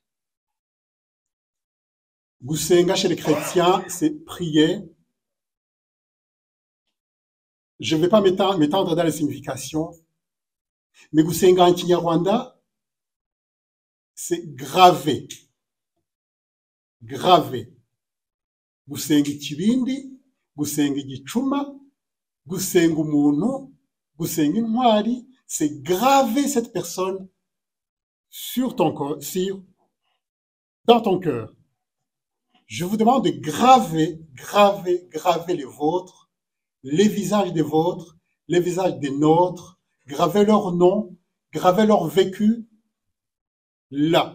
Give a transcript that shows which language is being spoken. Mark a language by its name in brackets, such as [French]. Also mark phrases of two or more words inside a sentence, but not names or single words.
[French] Gusenga chez les chrétiens, c'est prier. Je ne vais pas m'étendre dans les significations, mais Gusenga en Kinyarwanda, c'est graver. Graver. [Kinyarwanda] Gusenga ikibindi, gusenga igicuma, gusenga umuntu, gusenga intwari, [French] c'est graver cette personne sur ton corps, dans ton cœur. Je vous demande de graver les vôtres, les visages des vôtres, les visages des nôtres, graver leur nom, graver leur vécu, là.